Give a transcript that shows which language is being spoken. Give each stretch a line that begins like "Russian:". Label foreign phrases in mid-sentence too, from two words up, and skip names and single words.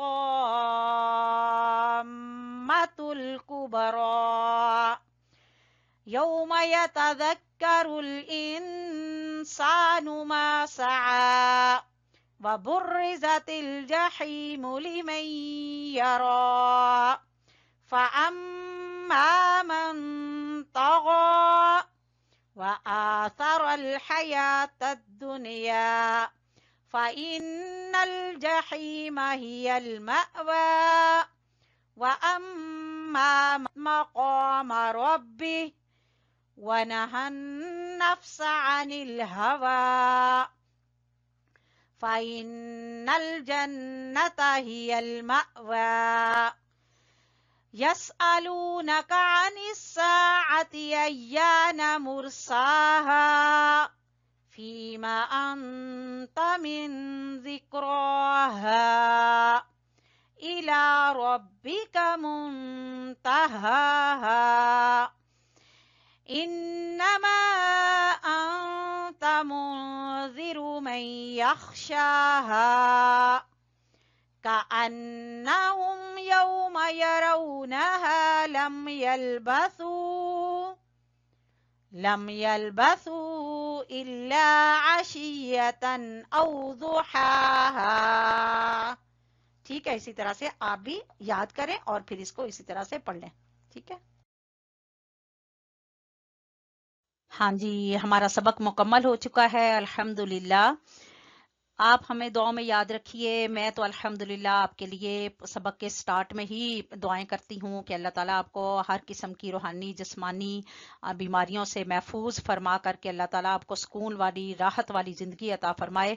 Arabic: الطامة الكبرى يوم يتذكر الإنسان ما سعى وبرزت الجحيم لمن يرى فأما من طغى وآثر الحياة الدنيا فإن الجحيم هي المأوى وأما مقام ربه ونهى النفس عن الهوى فإن الجنة هي المأوى يسألونك عن الساعة أيان مرساها فيم أنت من ذكراها إلى ربك منتهاها إنما أنت منذر من يخشاها كأنهم يوم يرونها لم يلبثوا إلا عشية أو ضحاها.
Urdu: ٹھیک ہے، اسی طرح سے آپ بھی یاد کریں اور پھر اس کو اسی طرح سے پڑھ لیں. ٹھیک ہے، ہاں جی، ہمارا سبق مکمل ہو چکا ہے الحمدللہ. آپ ہمیں دعاؤں میں یاد رکھیے. میں تو الحمدللہ آپ کے لیے سبق کے سٹارٹ میں ہی دعائیں کرتی ہوں کہ اللہ تعالیٰ آپ کو ہر قسم کی روحانی جسمانی بیماریوں سے محفوظ فرما کر کے اللہ تعالیٰ آپ کو سکون والی راحت والی زندگی عطا فرمائے.